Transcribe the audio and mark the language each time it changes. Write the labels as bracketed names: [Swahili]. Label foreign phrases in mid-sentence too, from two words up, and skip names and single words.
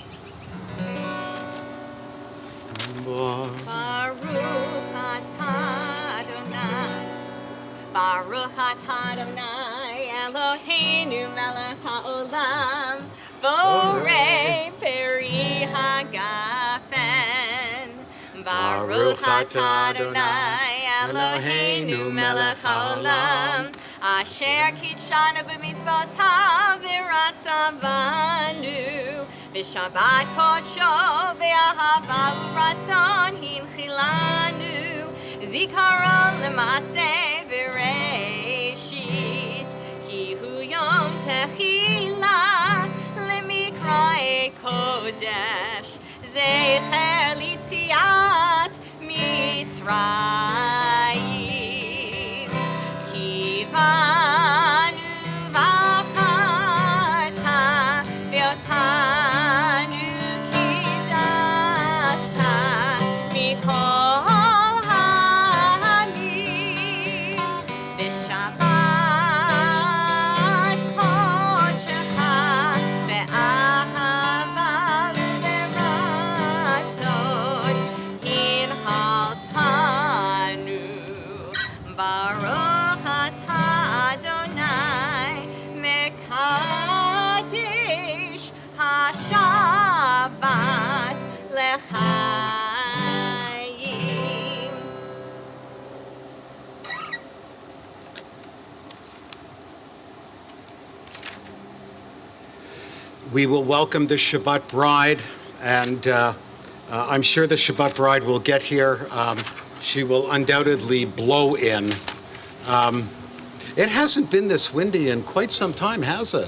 [Hebrew] ברוך אתה ברוך אתה אדוני אלוהינו מלך העולם בורא פרי הגפן. ברוך אתה אדוני אלוהינו מלך העולם אשר קדשנו במצוותיו ורצה בנו ושבת קדשו ואהבה וברצון הנחילנו זיכרון למעשה בראשית כי הוא יום תחילה למקראי קודש זכר ליציאת מצרים כי בנו בחרת ואותנו קידשת מכל העמים ושבת קודשך באהבה וברצון הנחלתנו ברוך אתה אדוני מקדש השבת לחיים. [English] We will welcome the Shabbat bride, and I'm sure the Shabbat bride will get here. She will undoubtedly blow in. It hasn't been this windy in quite some time, has it?